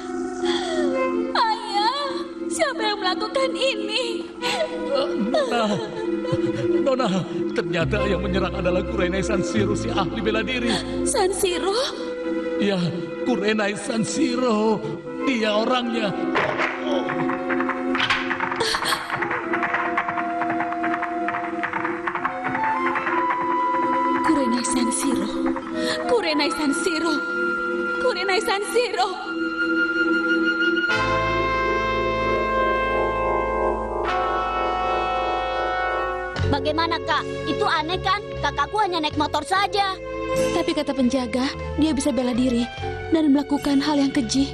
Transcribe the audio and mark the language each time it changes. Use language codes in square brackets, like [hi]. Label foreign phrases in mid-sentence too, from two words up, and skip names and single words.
[id] Ayah! Siapa yang melakukan ini? Nona, ternyata yang menyerang adalah Kurenai Sanshiro, si ahli bela diri. Sanshiro? Ya, Kurenai Sanshiro. Dia orangnya. Kurenai Sanshiro. Kurenai Sanshiro. Kurenai Sanshiro. Bagaimana, Kak? Itu aneh kan? Kakakku hanya naik motor saja. Tapi kata penjaga, dia bisa bela diri dan melakukan hal yang keji.